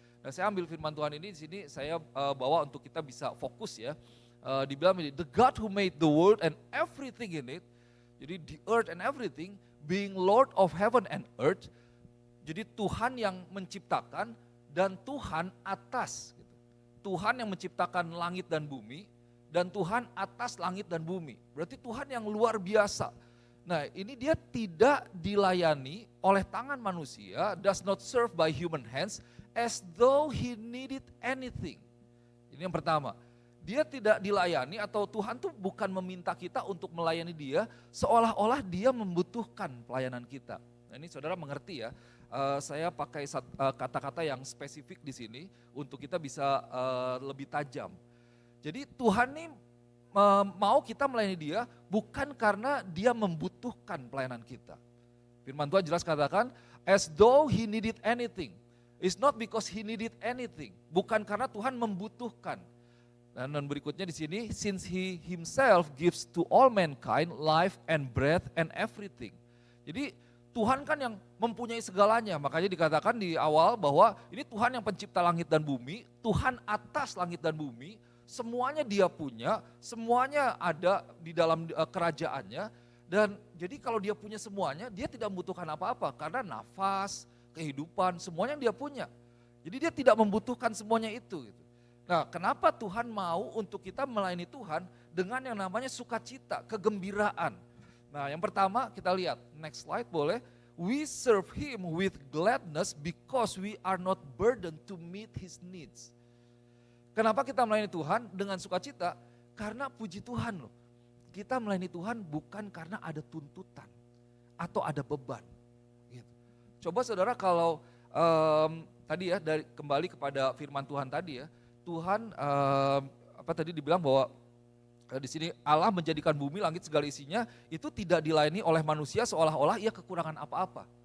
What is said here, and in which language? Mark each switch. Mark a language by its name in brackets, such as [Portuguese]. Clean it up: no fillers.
[Indonesian] Nah saya ambil firman Tuhan ini di sini saya bawa untuk kita bisa fokus ya. Dibilang ini, [English] the God who made the world and everything in it. Jadi the earth and everything, being Lord of heaven and earth. [Indonesian] Jadi Tuhan yang menciptakan dan Tuhan atas. Tuhan yang menciptakan langit dan bumi, dan Tuhan atas langit dan bumi. Berarti Tuhan yang luar biasa. Nah ini dia tidak dilayani oleh tangan manusia, [English] does not serve by human hands, as though he needed anything. [Indonesian] Ini yang pertama. Dia tidak dilayani atau Tuhan tuh bukan meminta kita untuk melayani dia, seolah-olah dia membutuhkan pelayanan kita. Nah ini saudara mengerti ya. Saya pakai kata-kata yang spesifik di sini untuk kita bisa lebih tajam. Jadi Tuhan nih mau kita melayani dia bukan karena dia membutuhkan pelayanan kita. Firman Tuhan jelas katakan, [English] as though he needed anything. It's not because he needed anything. [Indonesian] Bukan karena Tuhan membutuhkan. Dan berikutnya di sini, [English] since he himself gives to all mankind life and breath and everything. [Indonesian] Jadi Tuhan kan yang mempunyai segalanya, makanya dikatakan di awal bahwa ini Tuhan yang pencipta langit dan bumi, Tuhan atas langit dan bumi, semuanya dia punya, semuanya ada di dalam kerajaannya, dan jadi kalau dia punya semuanya, dia tidak membutuhkan apa-apa, karena nafas, kehidupan, semuanya dia punya. Jadi dia tidak membutuhkan semuanya itu. Nah kenapa Tuhan mau untuk kita melayani Tuhan dengan yang namanya sukacita, kegembiraan. Nah yang pertama kita lihat, [English] next slide [Indonesian] boleh. [English] We serve Him with gladness because we are not burdened to meet His needs. [Indonesian] Kenapa kita melayani Tuhan dengan sukacita? Karena puji Tuhan loh. Kita melayani Tuhan bukan karena ada tuntutan atau ada beban. Gitu. Coba saudara kalau tadi ya kembali kepada firman Tuhan tadi ya. Tuhan tadi dibilang bahwa di sini Allah menjadikan bumi, langit segala isinya itu tidak dilayani oleh manusia seolah-olah ia kekurangan apa-apa.